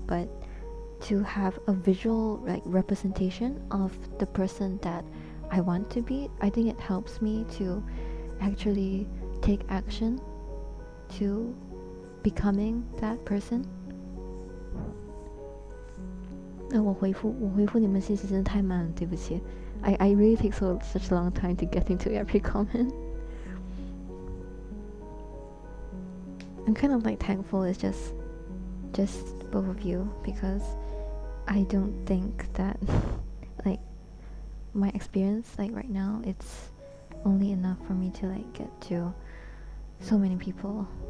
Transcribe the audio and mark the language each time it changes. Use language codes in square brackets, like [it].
[en] But to have a visual like representation of the person that I want to be, I think it helps me to actually take action to becoming that person. [zh] 我回复你们信息真的太慢了，对不起。 [en] I really take such a long time to get into every comment. I'm kind of like thankful it's just both of you, because I don't think that like my experience like right now it's only enough for me to like get to so many people.